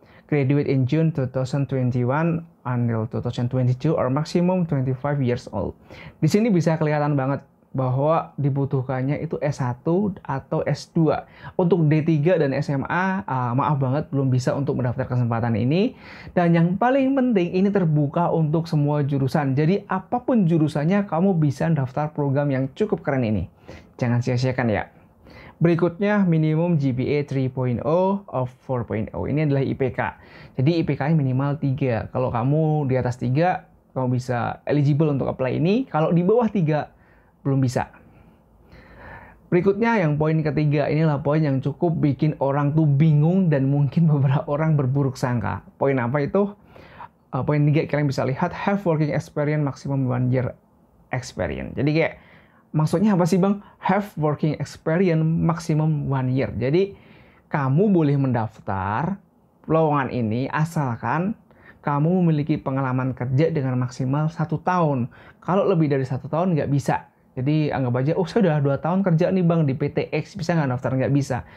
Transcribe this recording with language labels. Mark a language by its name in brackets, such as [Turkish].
[English] Graduate in June 2021 until 2022 or maximum 25 years old. [Indonesian] Di sini bisa kelihatan banget bahwa dibutuhkannya itu S1 atau S2. Untuk D3 dan SMA, maaf banget belum bisa untuk mendaftar kesempatan ini. Dan yang paling penting, ini terbuka untuk semua jurusan. Jadi apapun jurusannya, kamu bisa daftar program yang cukup keren ini. Jangan sia-siakan ya. Berikutnya, [English] minimum GPA 3.0 of 4.0. [Indonesian] Ini adalah IPK. Jadi IPK-nya minimal 3. Kalau kamu di atas 3, kamu bisa eligible untuk apply ini. Kalau di bawah 3, belum bisa. Berikutnya, yang poin ketiga. Inilah poin yang cukup bikin orang tuh bingung dan mungkin beberapa orang berburuk sangka. Poin apa itu? Poin 3, kalian bisa lihat, [English] have working experience maximum 1 year experience. [Indonesian] Jadi kayak, maksudnya apa sih bang? [English] Have working experience maximum 1 year. [Indonesian] Jadi kamu boleh mendaftar lowongan ini asalkan kamu memiliki pengalaman kerja dengan maksimal 1 tahun. Kalau lebih dari 1 tahun nggak bisa. Jadi anggap aja, oh saya udah 2 tahun kerja nih bang di PT X, bisa nggak daftar? Nggak bisa.